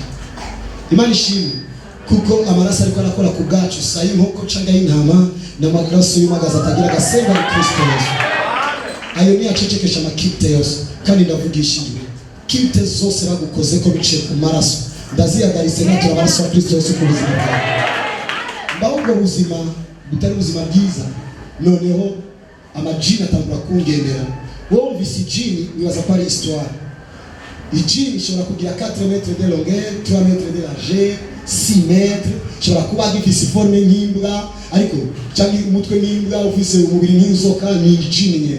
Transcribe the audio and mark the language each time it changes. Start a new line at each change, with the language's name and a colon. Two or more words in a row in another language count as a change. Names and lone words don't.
Rundi: Imana ishimwe kuko amaraso ariko arakora ku bwacu, sa y'inkoko cyangwa y'intama n'amaraso y'umagaza atagira agasemba muri Kristo Yesu. Ayo ni acecekesha amakite yose, kandi ndavugishijwe kite zose bagukoze ko biciye ku maraso ndaziyagarise natura amaraso ya Kristo Yesu ku buzima bwawe. Mbaho ubwo buzima butari ubuzima bwiza, noneho amajini atangura kungendera. Wowe umvise ijini wibaza ko ari histoire. Ijini ishobora kugira 4
French: metres de longueur,
Rundi: 3
French: metres de largeur,
Rundi: 6 metres, ishobora kuba gifise forme nk'imbwa, ariko cyangwa umutwe nk'imbwa, ufise umubiri nk'inzoka, ni ijini nyene.